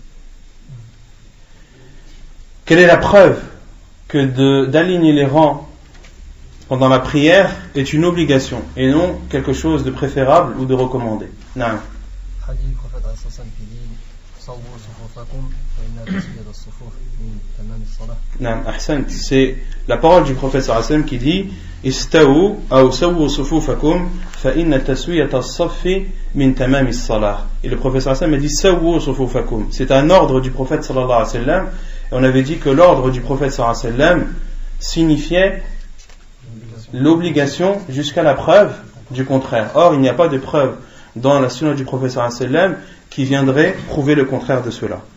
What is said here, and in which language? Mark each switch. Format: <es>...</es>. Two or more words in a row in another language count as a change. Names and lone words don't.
<fr>Quelle est la preuve que d'aligner les rangs pendant la prière est une obligation et non quelque chose de préférable ou de recommandé? Non. C'est la parole du prophète</fr> <ar>صلى الله عليه وسلم</ar> <fr>qui dit</fr> <ar>استووا أو سووا صفوفكم فإن تسوية الصف من تمام الصلاة.</ar> <fr>Et le prophète</fr> <ar>صلى الله عليه وسلم</ar> <fr>a dit</fr> <ar>سووا صفوفكم.</ar> <fr>C'est un ordre du prophète</fr> <ar>صلى الله عليه وسلم,</ar> <fr>et on avait dit que l'ordre du prophète</fr> <ar>صلى الله عليه وسلم</ar> <fr>signifiait l'obligation jusqu'à la preuve du contraire. Or il n'y a pas de preuve dans la sunna du prophète</fr> <ar>صلى الله عليه وسلم</ar> <fr>qui viendrait prouver le contraire de cela.</fr>